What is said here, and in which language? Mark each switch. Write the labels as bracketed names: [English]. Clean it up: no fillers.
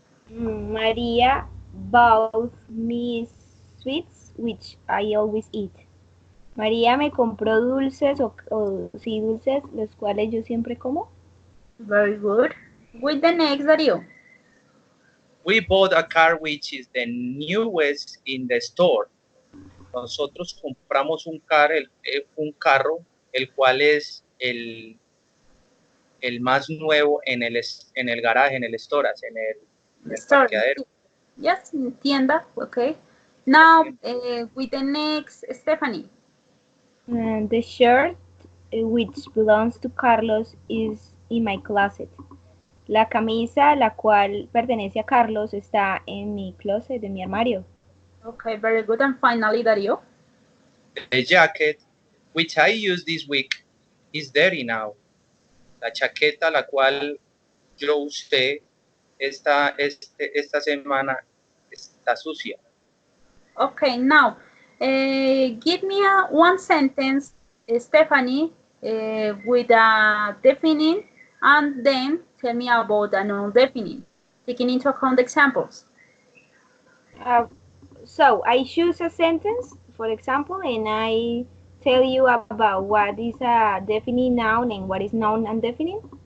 [English] María bought me sweets which I always eat. [Spanish] María me compró dulces sí, dulces los cuales yo siempre como. [English] Very good. With the next, Dario. We bought a car which is the newest in the store. [Spanish] Nosotros compramos un carro el cual es el más nuevo en el garaje, en el storage, en el parqueadero. [English] Yes, tienda, okay. Now, with the next, Stephanie. The shirt which belongs to Carlos is in my closet. [Spanish] La camisa, la cual pertenece a Carlos, está en mi closet, en mi armario. [English] Okay, very good. And finally, Dario. The jacket, which I used this week, is dirty now. [Spanish] La chaqueta, la cual yo usé esta semana, está sucia. [English] Okay, now, give me one sentence, Stephanie, with a definite, and then tell me about a non-definite, taking into account the examples. So I choose a sentence, for example, and I tell you about what is a definite noun and what is noun and definite.